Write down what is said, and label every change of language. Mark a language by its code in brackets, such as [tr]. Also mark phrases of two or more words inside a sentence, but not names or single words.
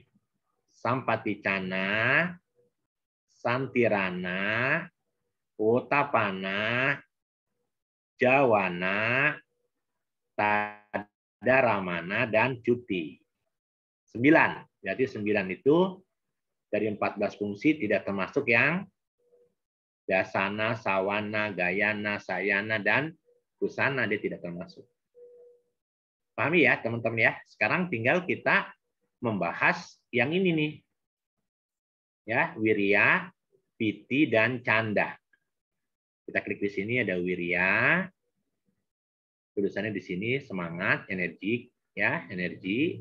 [pi] Sampaticana, santirana, wotapana, jawana, tadaramana, dan cuti. [id] 9. Berarti 9 itu dari 14 fungsi tidak termasuk yang [pi] dasana, sawana, gayana, sayana, [id] dan kusana. Dia tidak termasuk. Pahami ya teman-teman ya. Sekarang tinggal kita membahas yang ini nih. [pi] Ya, wirya, piti, dan canda. [id] Kita klik di sini ada wirya. Tulisannya di sini semangat, energi, ya, energi.